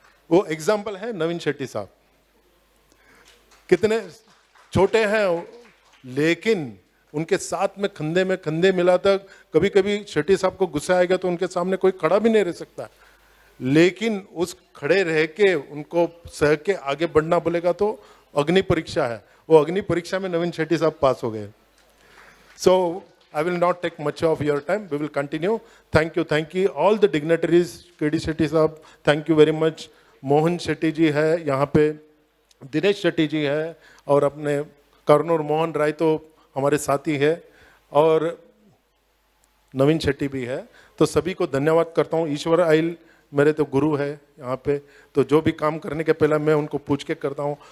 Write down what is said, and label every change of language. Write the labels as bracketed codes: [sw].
[hi] वो एग्जाम्पल है नवीन शेट्टी साहब, कितने छोटे हैं लेकिन उनके साथ में कंधे मिला तक. कभी कभी शेट्टी साहब को गुस्सा आएगा तो उनके सामने कोई खड़ा भी नहीं रह सकता, लेकिन उस खड़े रह के उनको सह के आगे बढ़ना बोलेगा तो अग्नि परीक्षा है. वो अग्नि परीक्षा में नवीन शेट्टी साहब पास हो गए. [en] So I will not take much of your time. We will continue. Thank you. All the dignitaries, KD Shetty साहब, thank you very much. [hi] Mohan Shetty जी है यहाँ पे, दिनेश शेट्टी जी है, और अपने कर्नूर मोहन राय तो हमारे साथी है, और नवीन शेट्टी भी है. तो सभी को धन्यवाद करता हूँ. ईश्वर आइल मेरे तो गुरु है यहाँ पे, तो जो भी काम करने के पहले मैं उनको पूछ के करता हूँ.